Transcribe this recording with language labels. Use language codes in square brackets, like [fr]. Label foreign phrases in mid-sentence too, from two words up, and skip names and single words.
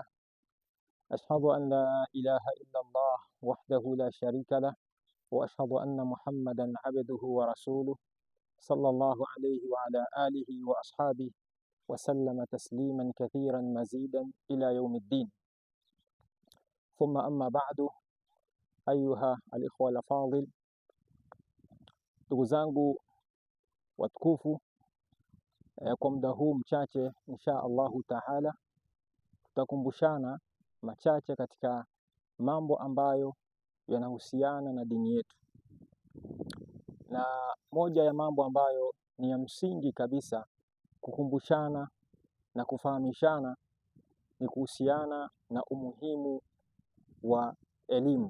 [ar] أشهد أن لا إله إلا الله وحده لا شريك له، وأشهد أن محمدا عبده ورسوله صلى الله عليه وعلى آله وأصحابه وسلم تسليما كثيرا مزيدا إلى يوم الدين. ثم أما بعد، أيها الإخوة الأفاضل، [sw] ndugu zangu watukufu, kwa muda huu mchache [ar] إن شاء الله تعالى [sw] tutakumbushana machache katika mambo ambayo yanahusiana na dini yetu, na moja ya mambo ambayo ni ya msingi kabisa kukumbushana na kufahamishana ni kuhusiana na umuhimu wa elimu.